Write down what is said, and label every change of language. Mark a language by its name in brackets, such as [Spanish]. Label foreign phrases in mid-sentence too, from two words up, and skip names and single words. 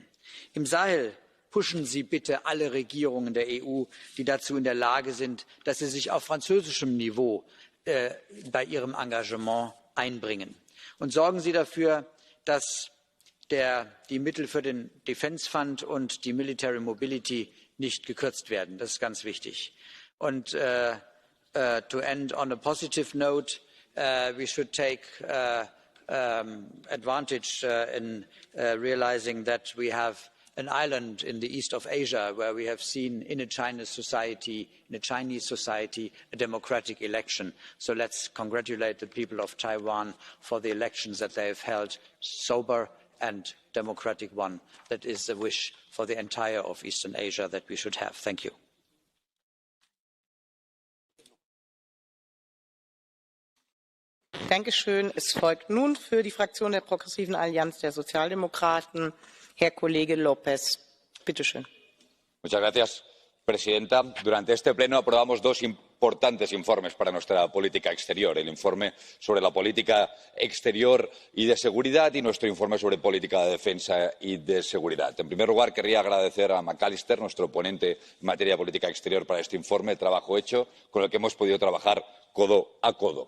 [German] Im Sahel pushen Sie bitte alle Regierungen der EU, die dazu in der Lage sind, dass sie sich auf französischem Niveau bei ihrem Engagement einbringen. Und sorgen Sie dafür, dass die Mittel für den Defence Fund und die Military Mobility nicht gekürzt werden. Das ist ganz wichtig. [English] Und to end on a positive note, we should take advantage in realizing that we have an island in the east of Asia where we have seen in a Chinese society, a democratic election. So let's congratulate the people of Taiwan for the elections that they have held, sober and democratic one. That is a wish for the entire of Eastern Asia that we should have. Thank you. [German] Dankeschön. Es folgt nun für die Fraktion der Progressiven Allianz der Sozialdemokraten Herr Kollege López. Bitte schön. [Spanish] Muchas gracias, presidenta. Durante este pleno aprobamos dos importantes informes para nuestra política exterior. El informe sobre la política exterior y de seguridad y nuestro informe sobre política de defensa y de seguridad. En primer lugar, querría agradecer a McAllister, nuestro ponente en materia de política exterior, para este informe, trabajo hecho con el que hemos podido trabajar codo a codo.